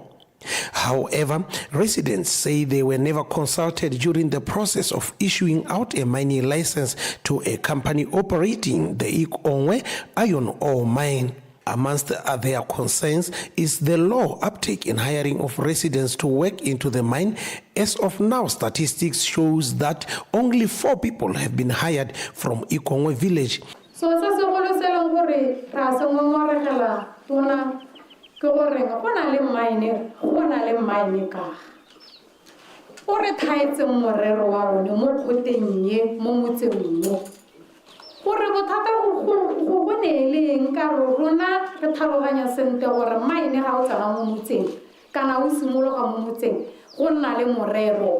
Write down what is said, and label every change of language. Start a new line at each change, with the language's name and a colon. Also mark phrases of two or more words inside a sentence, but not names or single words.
English: However, residents say they were never consulted during the process of issuing out a mining license to a company operating the Ikongwe iron ore mine. Amongst their concerns is the low uptake in hiring of residents to work into the mine. As of now, statistics shows that only 4 people have been hired from Ikongwe village.
Tswana: So se segolo se leng gore ra se ngongoregela tona ke gore go na le mine ka o re thaetse morero wa rone mo khoteng ye mo motseng mo gore bothata go boneleng ka rona re tlhaloganya sente gore mine ga o tsena mo motseng kana o simologa mo motseng go nna le morero